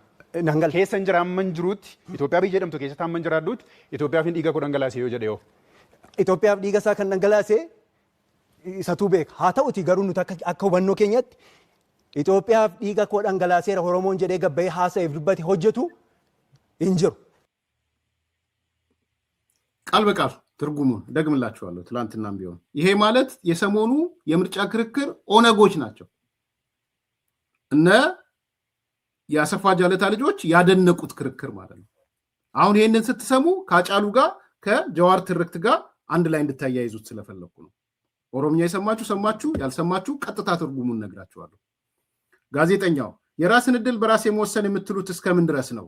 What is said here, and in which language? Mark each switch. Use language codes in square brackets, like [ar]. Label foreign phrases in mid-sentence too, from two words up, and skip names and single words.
[om] Keessan jira amman jiruutti Itoophiyaa biyya jedhamtu keessatti amman jiraadduutti Itoophiyaaf dhiiga koo dhangalaase yoo jedhe yoo. Itoophiyaaf dhiiga isaa kan dhangalaase isatuu beeka. Haa ta'uti garuu nuti akka hubannoo keenyatti Itoophiyaaf dhiiga koo dhangalaaseera Oromoon jedhee gabbayee haasa'eef dubbate hojjetu hin jiru. [am] ቃል በቃል ትርጉሙን ደግምላችኋለሁ። ትላንትናም ቢሆን ይሄ ማለት የሰሞኑ የምርጫ ክርክር ኦነጎች ናቸው። እነ የአሰፋ ጃለታ ልጆች ያደነቁት ክርክር ማለት ነው። አሁን ይሄንን ስትሰሙ ከአጫሉ ጋር ከጀዋር ትርክት ጋር አንድ ላይ እንድታያይዙት ስለፈለኩ ነው። ኦሮምኛ የሰማችሁ ሰማችሁ፣ ያልሰማችሁ ቀጥታ ትርጉሙን ነግራችኋለሁ። ጋዜጠኛው የራስን ዕድል በራስ የመወሰን የምትሉት እስከምን ድረስ ነው?